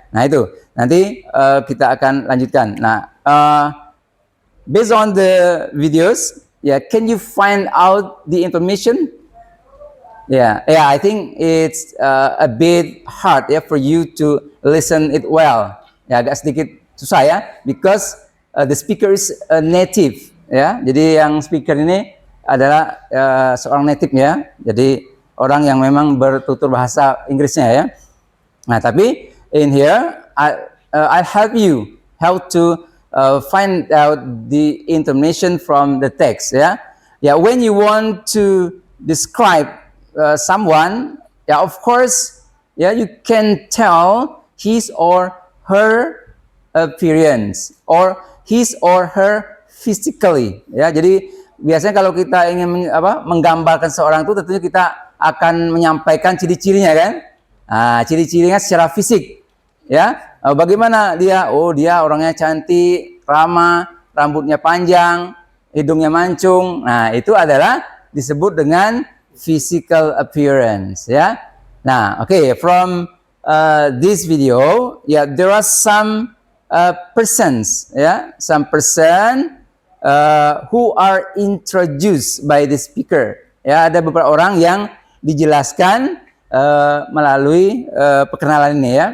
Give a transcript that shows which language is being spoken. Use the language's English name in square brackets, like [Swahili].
[Indonesian] Nah, itu nanti kita akan lanjutkan. [English] Nah, based on the videos, yeah, can you find out the information? Yeah, I think it's a bit hard, yeah, for you to listen it well. [Indonesian] Ya, agak sedikit susah, ya, [English] because the speaker is a native, [Indonesian] ya. Jadi yang speaker ini adalah seorang native, ya. Jadi orang yang memang bertutur bahasa Inggrisnya, ya. Nah, tapi [English] in here I'll help you how to find out the information from the text, ya. Yeah, when you want to describe someone, yeah, of course, yeah, you can tell his or her appearance or his or her physically, ya. [Indonesian] Jadi biasanya kalau kita ingin menggambarkan seorang itu, tentunya kita akan menyampaikan ciri-cirinya, kan? Nah, ciri-cirinya secara fisik, ya. Bagaimana dia? Oh, dia orangnya cantik, ramah, rambutnya panjang, hidungnya mancung. Nah, itu adalah disebut dengan physical appearance, ya. [English] Nah, okay, from this video, yeah, there are some persons, yeah, some person who are introduced by the speaker. [Indonesian] Ya, ada beberapa orang yang dijelaskan melalui perkenalan ini, ya.